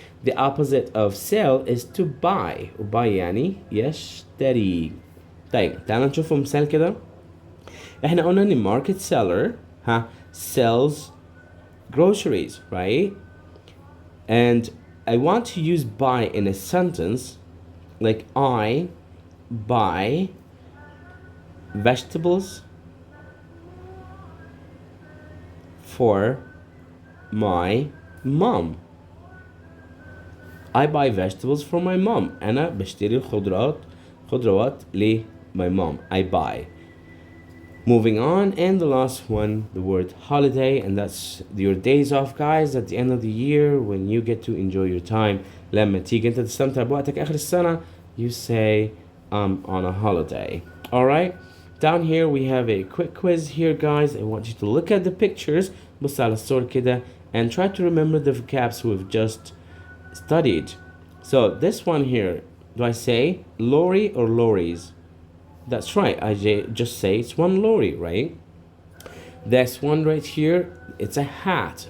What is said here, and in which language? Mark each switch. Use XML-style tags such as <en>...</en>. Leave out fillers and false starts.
<en>The opposite of sell is to buy.</en> <ar>buy يعني يشتري. طيب تعالوا نشوف مثال كده. احنا قلنا ان</ar> <en>market seller sells groceries, right? And I want to use buy in a sentence, like I buy vegetables for my mom. I buy vegetables for my mom.</en> <ar>أنا بشتري خضروات ل</ar> <en>my mom. I buy. Moving on, and the last one, the word holiday, and that's your days off, guys, at the end of the year when you get to enjoy your time.</en> <ar>لما تيجي انت تستمتع بوقتك آخر السنة,</ar> <en>you say I'm on a holiday. Alright? Down here we have a quick quiz here, guys. I want you to look at the pictures,</en> <ar>بص على الصور كده,</ar> <en>and try to remember the vocabs we've just studied. So this one here, do I say lorry or lorries? That's right, I just say it's one lorry, right? This one right here, it's a hat.</en>